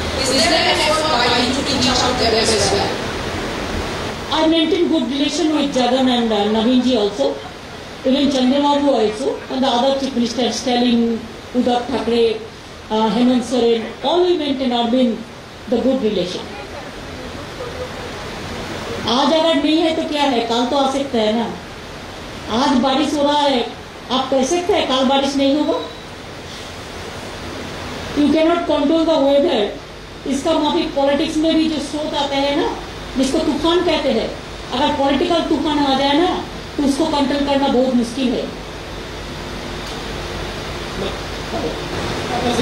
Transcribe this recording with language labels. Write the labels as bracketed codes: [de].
[en] Is there an effort by you to reach out there as well? I maintain good relation with Jagan and Naveen ji also, even Chandrababu also, and the other chief ministers, Stalin, Uddhav Thackeray, Hemant Soren, all we maintain our been the good relation. [hi] आज अगर नहीं है तो क्या है, कल तो आ सकता है ना। आज बारिश हो रहा है, आप कह सकते हैं कल बारिश नहीं होगा? [en] You cannot control the weather. [hi] इसका माफी पॉलिटिक्स में भी जो स्रोत आते हैं ना, जिसको तूफान कहते हैं, अगर पॉलिटिकल तूफान आ जाए ना तो उसको कंट्रोल करना बहुत मुश्किल है।